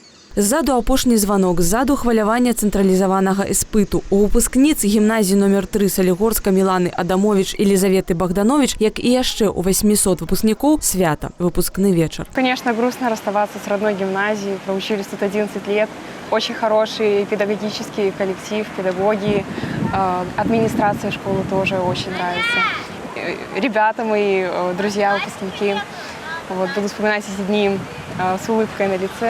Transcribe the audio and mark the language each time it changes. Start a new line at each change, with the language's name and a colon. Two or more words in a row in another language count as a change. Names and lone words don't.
Belarusian: Ззаду апошні званок, ззаду хвалявання цэнтралізаванага іспыту. У выпускніц гімназіі номер 3 Салігорска Міланы Адамович і Лізаветы Богданович, як і яшчэ у 800 выпускнікоў, свята, выпускны вечар.
Russian: Конечно, грустно расставаться с родной гимназией. Проучились тут 11 лет. Очень хороший педагогический коллектив, педагоги. Администрация школы тоже очень нравится. Ребята мои, друзья, выпускники. Вот, буду вспоминать эти дни с улыбкой на лице.